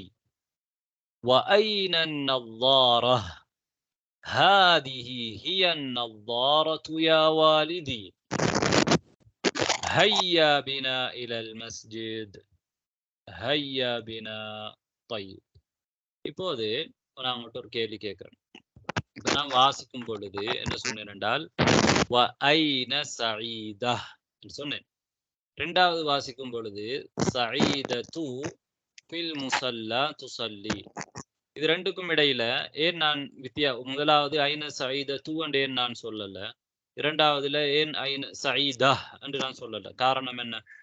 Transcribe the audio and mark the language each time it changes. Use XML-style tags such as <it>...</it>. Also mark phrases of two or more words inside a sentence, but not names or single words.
<ar>وأين النظارة؟ هذه هي النظارة يا والدي. هيا بنا إلى المسجد. هيا بنا. طيب</ar> <ta>இப்போது நான் உங்கள்கிட்ட ஒரு கேள்வி கேட்கிறேன். இப்ப நான் வாசிக்கும் பொழுது என்ன சொன்னேன் என்றால்</ta> <ar>وأين سعيدة</ar> <ta>சொன்னேன். இரண்டாவது வாசிக்கும் பொழுது</ta> <ar>سعيدة في المصلى تصلي.</ar> <ta>இது ரெண்டுக்கும் இடையில ஏன் நான் முதலாவது</ta> <ar>أين سعيدة</ar> <ta>என்று ஏன் நான் சொல்லல, இரண்டாவதுல ஏன்</ta> <ar>أين سعيدة</ar> <ta>என்று நான் சொல்லல, காரணம் என்ன?</ta>